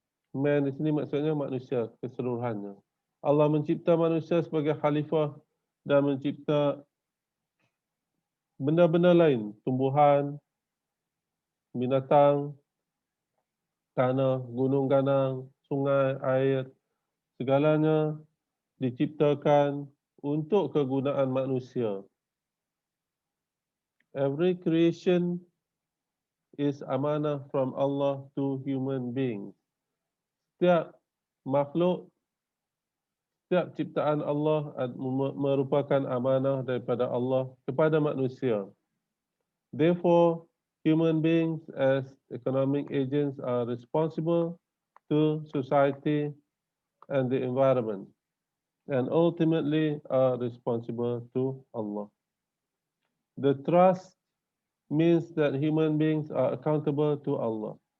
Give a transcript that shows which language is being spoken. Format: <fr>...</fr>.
<ms>Man di sini maksudnya manusia keseluruhannya. Allah mencipta manusia sebagai khalifah dan mencipta benda-benda lain, tumbuhan, binatang, tanah, gunung ganang, sungai, air, segalanya diciptakan untuk kegunaan manusia.</ms> <en>Every creation is amanah from Allah to human beings.</en> <ms>Setiap makhluk, setiap ciptaan Allah merupakan amanah daripada Allah kepada manusia.</ms> <en>Therefore, human beings as economic agents are responsible to society and the environment, and ultimately are responsible to Allah. The trust means that human beings are accountable to Allah.</en>